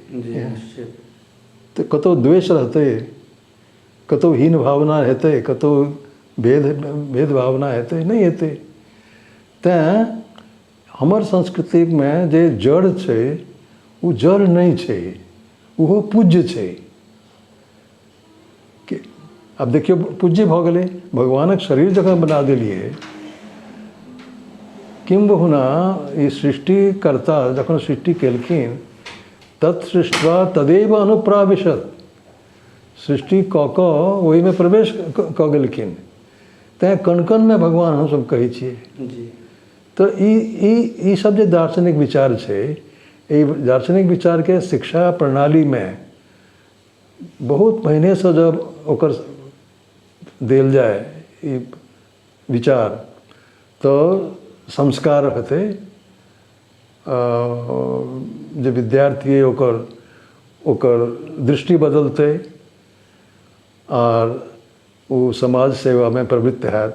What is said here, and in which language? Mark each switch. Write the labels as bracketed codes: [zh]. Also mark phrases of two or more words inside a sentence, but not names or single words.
[mai] तो कतौ द्वेष रहतै, कतौ हीन भावना हेतै, कतौ भेद भावना हेतै, नहीं हेतै। तैं हमर संस्कृति में जे जड़ छै वो जड़ नहीं छै, वो पूज्य छै। अब देखियो पूज्य भऽ गेलै, भगवानक शरीर जखन बना देलिए, [sa] किम बहुना [mai] ई सृष्टिकर्ता जखन सृष्टि केलखिन [sa] तत्सृष्ट्वा तदेव अनुप्राविशत, [mai] सृष्टि कऽ कऽ ओहि में प्रवेश कऽ गेलखिन। तैं कण कण में भगवान हमसब कहै छियै। तो ई सब जे दार्शनिक विचार छै, ई दार्शनिक विचार के शिक्षा प्रणाली में बहुत पहिने से जब ओकर देल जाए ई विचार, तो संस्कार हेतै, जे विद्यार्थी ओकर दृष्टि बदलतै और वो समाज सेवा में प्रवृत्त हैत।